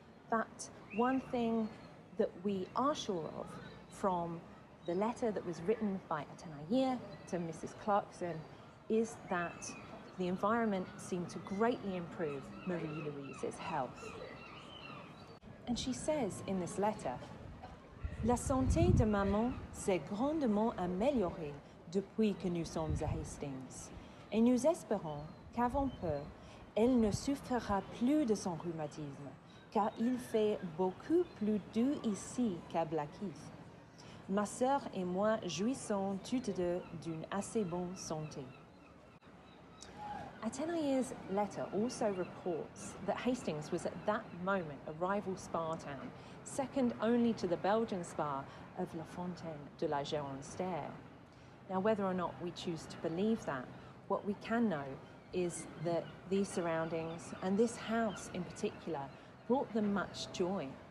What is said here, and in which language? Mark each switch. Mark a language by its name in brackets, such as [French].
[English] But one thing that we are sure of from the letter that was written by Etenaia to Mrs. Clarkson is that the environment seemed to greatly improve Marie-Louise's health. [French] And she says in this letter, "La santé de maman s'est grandement améliorée depuis que nous sommes à Hastings, et nous espérons qu'avant peu, elle ne souffrira plus de son rhumatisme, car il fait beaucoup plus doux ici qu'à Blackheath. Ma sœur et moi jouissons toutes deux d'une assez bonne santé." [English] Etenaia's letter also reports that Hastings was at that moment a rival spa town, second only to the Belgian spa of La Fontaine de la Gérontière. Now, whether or not we choose to believe that, what we can know is that these surroundings, and this house in particular, brought them much joy.